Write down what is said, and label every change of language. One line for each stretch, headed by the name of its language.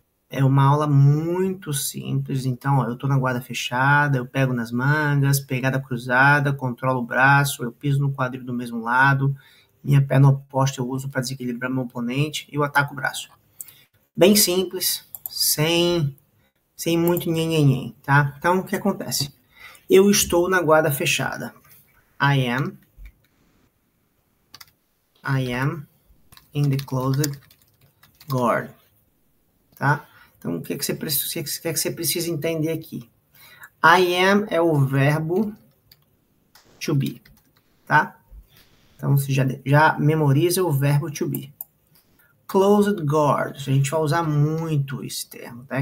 Portuguese: É uma aula muito simples, então, ó, eu tô na guarda fechada, eu pego nas mangas, pegada cruzada, controlo o braço, eu piso no quadril do mesmo lado, minha perna oposta eu uso para desequilibrar meu oponente e eu ataco o braço. Bem simples, sem muito nhenhenhen, tá? Então, o que acontece? Eu estou na guarda fechada.
English: I am in the closed guard, tá?
Portuguese: Então, o que você precisa entender aqui?
English: I am
Portuguese: é o verbo to be, tá? Então, você já memoriza o verbo to be. Closed guard, a gente vai usar muito esse termo, tá?